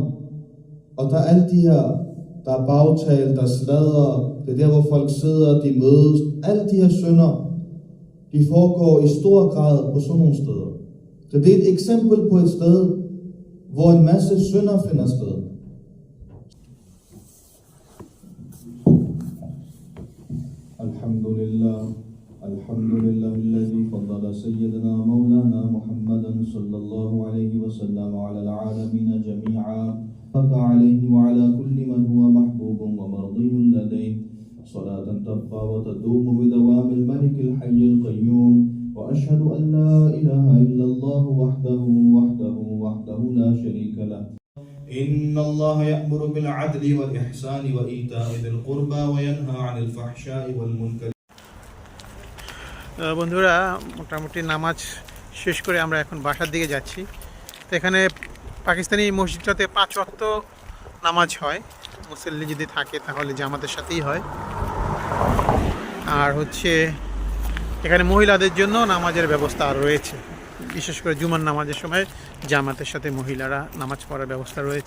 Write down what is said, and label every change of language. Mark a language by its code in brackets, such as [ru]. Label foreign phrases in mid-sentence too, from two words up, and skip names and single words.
[da] Og der er alle de her, der er bagtale, der sladrer, det er der, hvor folk sidder, de mødes. Alle de her synder, de foregår i stor grad på sådan nogle steder. Så det er et eksempel på et sted, hvor en masse synder finder sted. [ar] الحمد لله، الحمد لله، الذي فضل سيدنا مولانا محمدا صلى الله عليه وسلم على العالمين جميعا. فاك عليه وعلى كل من هو محبوب ومرضي لديه. صلاة تبقى وتدوم بدوام الملك الحي القيوم وأشهد أن لا إله إلا الله وحده لا شريك له. إن الله يأمر بالعدل والإحسان وإيتاء ذي القربى وينهى عن الفحشاء والمنكر. [bn] বন্ধুরা, মোটামুটি নামাজ শেষ করে আমরা এখন বাসার দিকে যাচ্ছি। তো এখানে পাকিস্তানি এই মসজিদটাতে 5 ওয়াক্ত নামাজ হয়, মুসল্লি যদি থাকে তাহলে জামাতের সাথেই হয়। আর হচ্ছে এখানে মহিলাদের জন্য নামাজের ব্যবস্থা আর রয়েছে, বিশেষ করে জুমার নামাজের সময় জামাতের সাথে মহিলারা নামাজ পড়ার ব্যবস্থা রয়েছে।